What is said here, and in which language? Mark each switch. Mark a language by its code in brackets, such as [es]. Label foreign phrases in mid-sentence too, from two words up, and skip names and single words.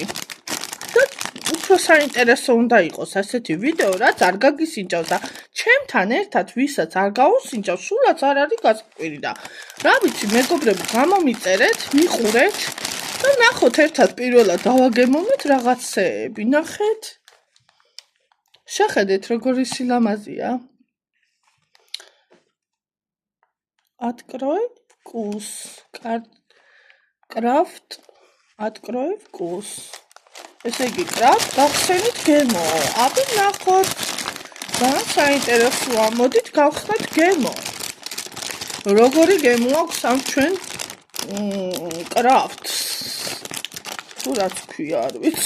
[ka] უფრო საინტერესო უნდა იყოს ასეთი ვიდეო, რაც არ გაგისინჯავს და ჩემთან ერთად ვისაც არ გაუსინჯავს, სულაც არ არის გასაკვირი და რა ვიცი, მეგობრებო, გამომიწერეთ, მიყურეთ და ნახოთ ერთად პირველად დავაგემოვნოთ რაღაცეები. ნახეთ. შეხედეთ როგორი სილამაზია. [ru] Открой вкус. Крафт. Открой вкус. [ka] ესე იგი, კრაფტ გახსენით გემო. აბა ნახოთ. ძალიან საინტერესოა. მოდით გავხსნათ გემო. როგორი გემო აქვს ამ ჩვენ კრაფტს. თუ რაც ქვია, არ ვიცი.